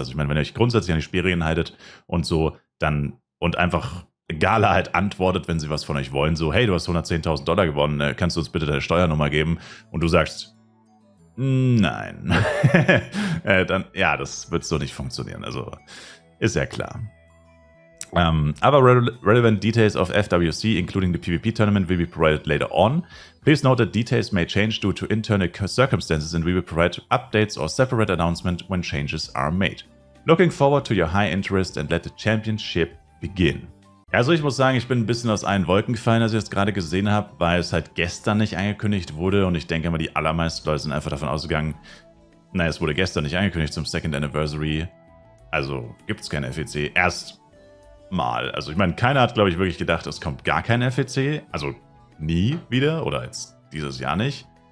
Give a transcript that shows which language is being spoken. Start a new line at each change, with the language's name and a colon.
German: Also ich meine, wenn ihr euch grundsätzlich an die Spielregeln haltet und so, dann und einfach Gala halt antwortet, wenn sie was von euch wollen, so, hey, du hast $110.000 gewonnen, kannst du uns bitte deine Steuernummer geben? Und du sagst, Nein. Dann, ja, das wird so nicht funktionieren. Also, ist ja klar.
English: Other relevant details of FWC, including the PvP tournament, will be provided later on. Please note that details may change due to internal circumstances and we will provide updates or separate announcement when changes are made. Looking forward to your high interest and let the championship begin.
German: Also ich muss sagen, ich bin ein bisschen aus allen Wolken gefallen, als ich das gerade gesehen habe, weil es halt gestern nicht angekündigt wurde und ich denke mal, die allermeisten Leute sind einfach davon ausgegangen, naja, es wurde gestern nicht angekündigt zum Second Anniversary, also gibt es kein FEC. Erstmal. Also ich meine, keiner hat, glaube ich, wirklich gedacht, es kommt gar kein FEC, also nie wieder oder jetzt dieses Jahr nicht.